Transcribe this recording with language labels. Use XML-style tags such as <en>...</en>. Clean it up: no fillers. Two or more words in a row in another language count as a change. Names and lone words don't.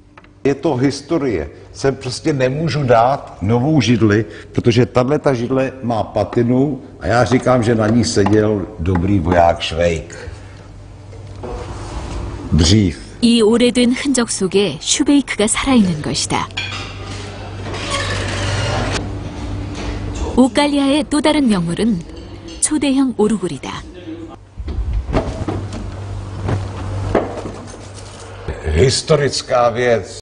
<cs>Je to historie. Sem prostě nemůžu dát novou židli, protože tato židle má patinu a já říkám, že na ní seděl dobrý voják Švejk. Dřív.</cs> <ko>이 오래된 흔적 속에 슈베이크가 살아있는 것이다. 우깔리아의 또 다른 명물은 초대형 오르골이다.</ko> <cs>Historická věc.</cs>